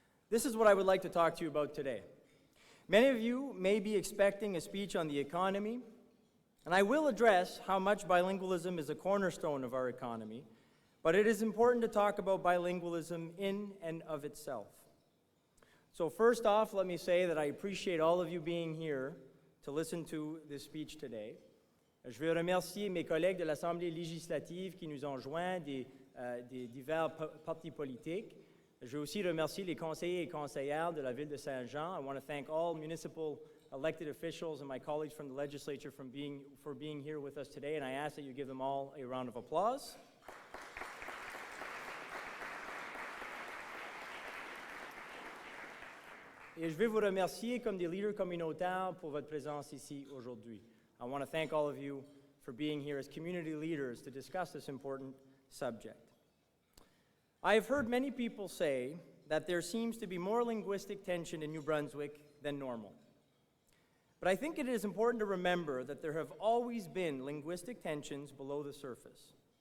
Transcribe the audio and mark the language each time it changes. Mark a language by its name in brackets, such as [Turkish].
[English] This is what I would like to talk to you about today. Many of you may be expecting a speech on the economy, and I will address how much bilingualism is a cornerstone of our economy, but it is important to talk about bilingualism in and of itself. So first off, let me say that I appreciate all of you being here to listen to this speech today. [French] Je veux remercier mes collègues de l'Assemblée législative qui nous ont joints des divers partis politiques. Je veux aussi remercier les conseillers et conseillères de la ville de Saint-Jean. [English] I want to thank all municipal elected officials and my colleagues from the legislature for being here with us today, and I ask that you give them all a round of applause. [French] Et je veux vous remercier comme des leaders communautaires pour votre présence ici aujourd'hui. [English] I want to thank all of you for being here as community leaders to discuss this important subject. I have heard many people say that there seems to be more linguistic tension in New Brunswick than normal. But I think it is important to remember that there have always been linguistic tensions below the surface.